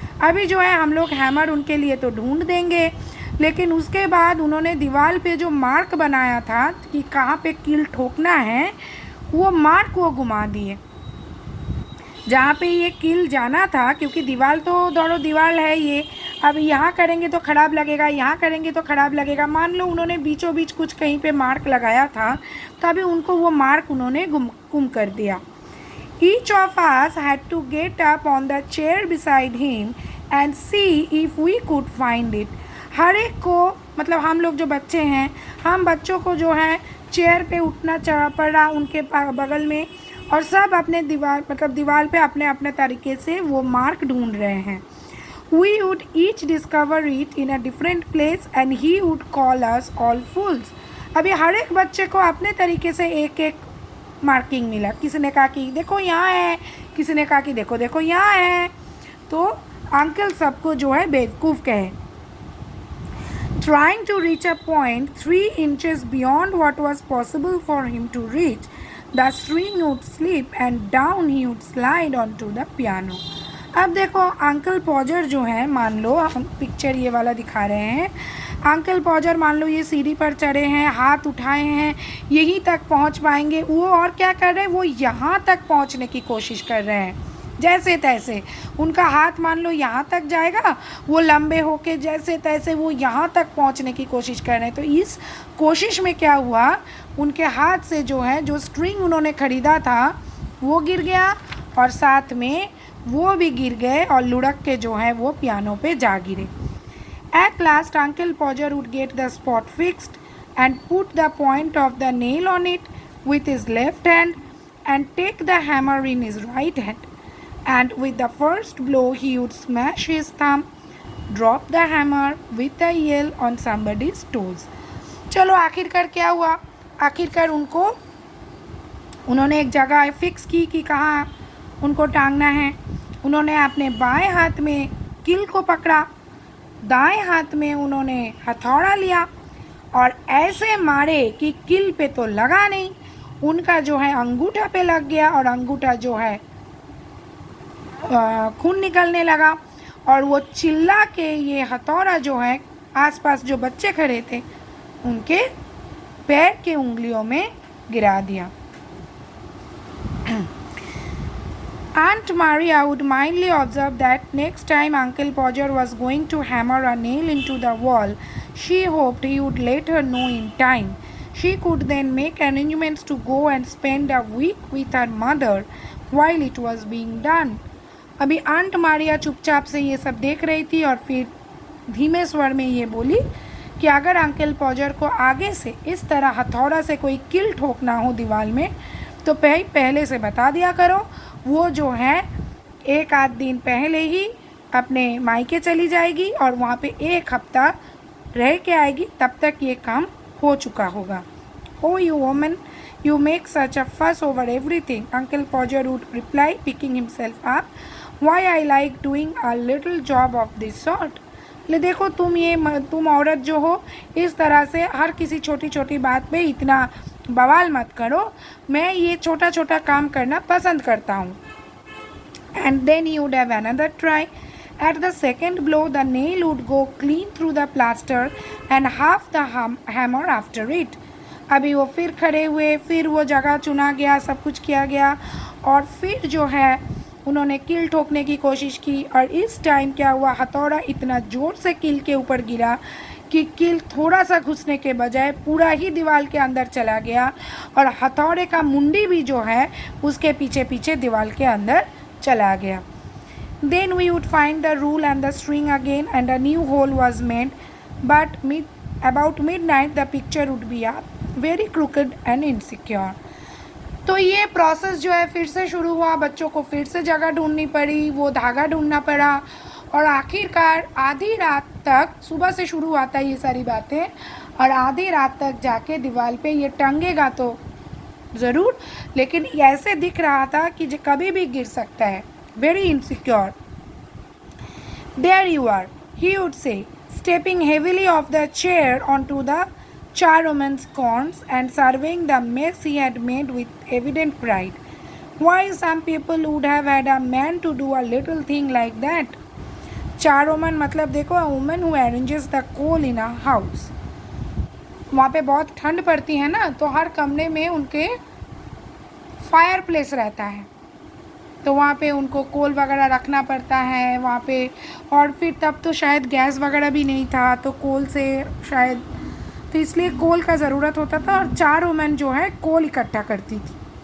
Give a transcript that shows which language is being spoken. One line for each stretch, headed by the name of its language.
Hindi: अभी जो है हम लोग हैमर उनके लिए तो ढूंढ देंगे, लेकिन उसके बाद उन्होंने दीवार पे जो मार्क बनाया था कि कहाँ पे कील ठोकना है, वो मार्क वो घुमा दिए जहाँ पे ये कील जाना था। क्योंकि दीवार तो दौड़ो दीवार है ये, अब यहाँ करेंगे तो ख़राब लगेगा, यहाँ करेंगे तो ख़राब लगेगा। मान लो उन्होंने बीचों बीच कुछ कहीं पे मार्क लगाया था, तभी उनको वो मार्क उन्होंने गुम कर दिया।
English: Each of us had to get up on the chair beside him and see if we could find it.
Hindi: हर एक को, मतलब हम लोग जो बच्चे हैं, हम बच्चों को जो है चेयर पे उठना पड़ा उनके बगल में, और सब अपने दीवार पे अपने अपने तरीके से वो मार्क ढूंढ रहे हैं।
English: We would each discover it in a different place and he would call us all fools.
Hindi: अभी हर एक बच्चे को अपने तरीके से एक एक मार्किंग मिला। किसी ने कहा कि देखो यहाँ है, किसी ने कहा कि देखो देखो यहाँ है। तो अंकल सबको जो है बेवकूफ़ कहे।
English: Trying to reach a point 3 inches beyond what was possible for him to reach, the string would slip and down he would slide onto the piano.
Hindi: अब देखो अंकल पॉजर जो है, मान लो हम पिक्चर ये वाला दिखा रहे हैं। अंकल पॉजर मान लो ये सीढ़ी पर चढ़े हैं, हाथ उठाए हैं, यहीं तक पहुंच पाएंगे वो, और क्या कर रहे हैं, वो यहाँ तक पहुंचने की कोशिश कर रहे हैं जैसे तैसे। उनका हाथ मान लो यहाँ तक जाएगा, वो लंबे होके जैसे तैसे वो यहाँ तक पहुँचने की कोशिश कर रहे हैं। तो इस कोशिश में क्या हुआ, उनके हाथ से जो है जो स्ट्रिंग उन्होंने ख़रीदा था वो गिर गया, और साथ में वो भी गिर गए और लुढ़क के जो है वो पियानो पे जा गिरे।
English: At last Uncle Podger would get the spot fixed and put the point of the nail on it with his left hand and take the hammer in his right hand, and with the first blow he would smash his thumb, drop the hammer with a yell on somebody's toes.
Hindi: चलो आखिरकार क्या हुआ, आखिरकार उन्होंने एक जगह fix की कि कहाँ उनको टांगना है। उन्होंने अपने बाएं हाथ में कील को पकड़ा, दाएं हाथ में उन्होंने हथौड़ा लिया और ऐसे मारे कि कील पे तो लगा नहीं, उनका जो है अंगूठा पे लग गया और अंगूठा जो है खून निकलने लगा, और वो चिल्ला के ये हथौड़ा जो है आसपास जो बच्चे खड़े थे उनके पैर के उंगलियों में गिरा दिया।
English: Aunt Maria would mildly observe that next time Uncle Podger was going to hammer a nail into the wall, she hoped he would let her know in time. She could then make arrangements to go and spend a week with her mother while it was being done.
Hindi: अभी aunt Maria चुपचाप से ये सब देख रही थी और फिर धीमे स्वर में ये बोली कि अगर अंकल पॉजर को आगे से इस तरह हथौड़ा से कोई कील ठोकना हो दीवार में, तो पहले से बता दिया करो। वो जो है एक आध दिन पहले ही अपने मायके चली जाएगी और वहाँ पे एक हफ्ता रह के आएगी, तब तक ये काम हो चुका होगा।
English: Oh you woman, you make such a fuss over everything, Uncle Podger would reply, picking himself up. Why I like doing a little job of this sort.
Hindi: ले देखो तुम औरत जो हो, इस तरह से हर किसी छोटी छोटी बात पे इतना बवाल मत करो, मैं ये छोटा छोटा काम करना पसंद करता हूँ।
English: And then he would have another try. At the second blow the nail would go clean through the plaster and half the hammer after it.
Hindi: अभी वो फिर खड़े हुए, फिर वो जगह चुना गया, सब कुछ किया गया, और फिर जो है उन्होंने कील ठोकने की कोशिश की, और इस टाइम क्या हुआ, हथौड़ा इतना ज़ोर से कील के ऊपर गिरा कि कील थोड़ा सा घुसने के बजाय पूरा ही दीवार के अंदर चला गया, और हथौड़े का मुंडी भी जो है उसके पीछे पीछे दीवार के अंदर चला गया।
English: Then we would find the rule and the string again and a new hole was made. But about midnight the picture would be up, very crooked and insecure.
Hindi: तो ये प्रोसेस जो है फिर से शुरू हुआ, बच्चों को फिर से जगह ढूंढनी पड़ी, वो धागा ढूंढना पड़ा और आखिरकार आधी रात तक, सुबह से शुरू आता है ये सारी बातें और आधी रात तक जाके दीवार पे ये टंगेगा तो ज़रूर, लेकिन ऐसे दिख रहा था कि जो कभी भी गिर सकता है.
English: Very insecure. There you are, he would say, stepping heavily off the chair onto the charwoman's corns and surveying the mess he had made with evident pride. Why some people would have had a man to do a little thing like that? Charwoman
Hindi: मतलब देखो,
English: a woman who arranges the coal in a house.
Hindi: वहाँ पे बहुत ठंड पड़ती है ना, तो हर कमरे में उनके फायर प्लेस रहता है, तो वहाँ पे उनको कोल वगैरह रखना पड़ता है वहाँ पे. और फिर तब तो शायद गैस वगैरह भी नहीं था, तो कोल से शायद, तो इसलिए कोल का ज़रूरत होता था और 4 वुमेन जो है कोल इकट्ठा करती थी.